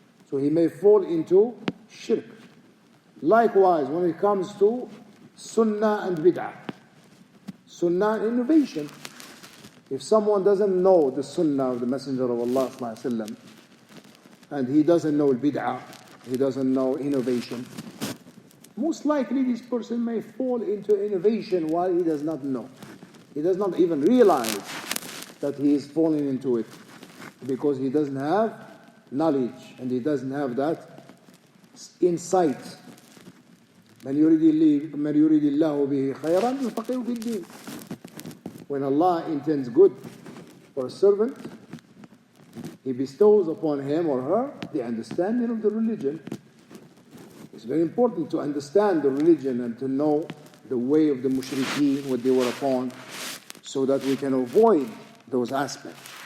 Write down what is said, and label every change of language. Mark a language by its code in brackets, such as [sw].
[en] So he may fall into shirk. Likewise, when it comes to sunnah and bid'ah, sunnah and innovation, if someone doesn't know the sunnah of the Messenger of Allah sallallahu alaihi wasallam, and he doesn't know bid'ah, he doesn't know innovation, most likely this person may fall into innovation while he does not know. He does not even realize that he is falling into it, because he doesn't have knowledge and he doesn't have that insight. [ar] من يريد الله به خيرا يفقهه في الدين. [en] When Allah intends good for a servant, He bestows upon him or her the understanding of the religion. It's very important to understand the religion and to know the way of the mushrikeen, what they were upon, so that we can avoid those aspects.